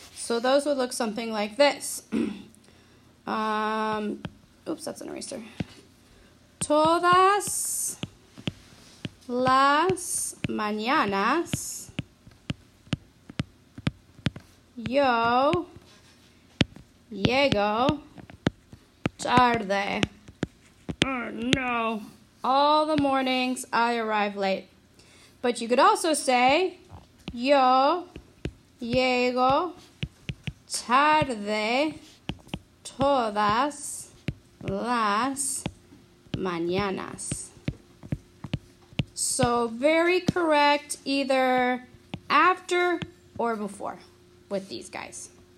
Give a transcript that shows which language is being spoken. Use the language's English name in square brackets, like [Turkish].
[English] So those would look something like this. Oops, that's an eraser. [Spanish] Todas las mañanas yo llego tarde. [English] Oh no. All the mornings I arrive late. But you could also say [Spanish] yo llego tarde todas las mañanas. [English] So very correct either after or before with these guys.